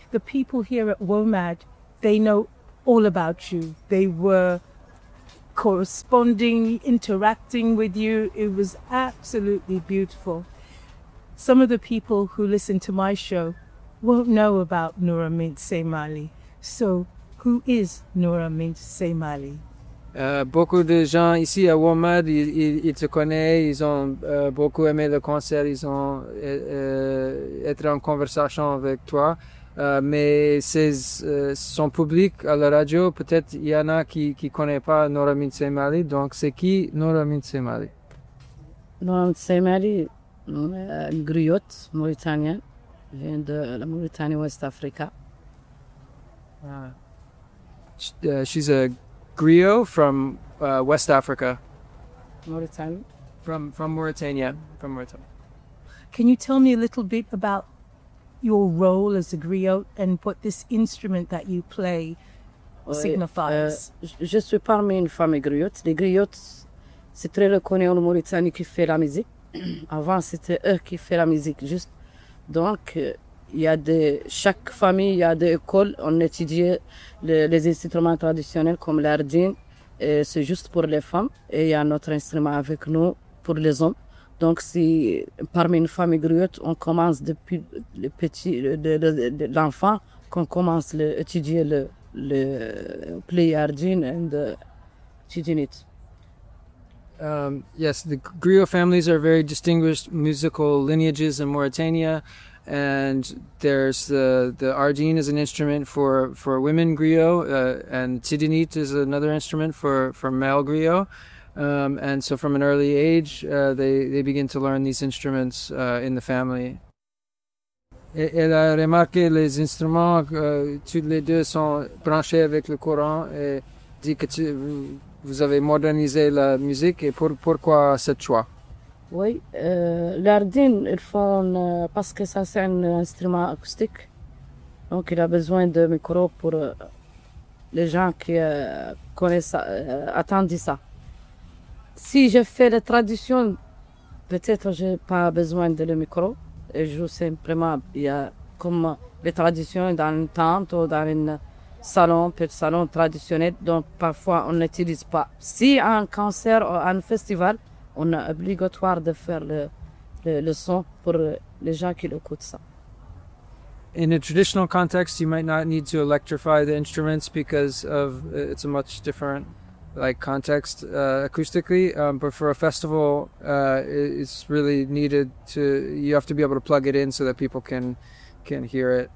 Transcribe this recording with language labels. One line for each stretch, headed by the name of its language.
English: The people here at WOMAD, they know all about you. They were corresponding, interacting with you. It was absolutely beautiful. Some of the people who listen to my show won't know about Noura Mint Seymali. So who is Noura Mint Seymali?
French: Beaucoup de gens ici à WOMAD, ils te connaissent, ils ont beaucoup aimé le concert, ils ont été en conversation avec toi. Mais c'est son public à la radio, peut-être il y en a qui ne connaissent pas Noura Mint Seymali. Donc c'est qui Noura Mint Seymali? Noura Mint Seymali, griotte mauritanienne, vient de la Mauritanie-Ouest Africa.
English: She's a griot from West Africa. Mauritania? From Mauritania. From Mauritania. Can you tell me a little bit about your role as a griot and what this instrument that you play signifies?
French: Je suis parmi une famille griot. Les griots, c'est très reconnu en Mauritanie qui fait la musique. Avant, c'était eux qui faisaient la musique. Juste. Donc, il y a chaque famille, il y a des écoles, on étudie les instruments traditionnels comme l'ardine, et c'est juste pour les femmes, et il y a notre instrument avec nous pour les hommes. Donc, si parmi une famille griotte, on commence depuis le petit, l'enfant, qu'on commence à étudier le play ardine et étudier it.
English: Yes, the griot families are very distinguished musical lineages in Mauritania. And there's the ardine is an instrument for women griot, and tidinit is another instrument for male griot. And so from an early age, they begin to learn these instruments in the family.
French: Elle a remarqué les instruments, tous les deux sont branchés avec le courant, et dit que vous avez modernisé la musique, et pourquoi cette choix? Oui, l'ardine, ils font parce que ça c'est un instrument acoustique, donc il a besoin de micro pour les gens qui connaissent, attendent ça. Si je fais la tradition, peut-être j'ai pas besoin de le micro, et je joue simplement, il y a comme les traditions dans une tente ou dans un salon, petit salon traditionnel, donc parfois on n'utilise pas. Si un concert ou un festival, on est obligatoire de faire le son pour les gens qui écoutent ça.
English: In a traditional context, you might not need to electrify the instruments because of it's a much different like context acoustically. But for a festival, it's really needed to. You have to be able to plug it in so that people can hear it.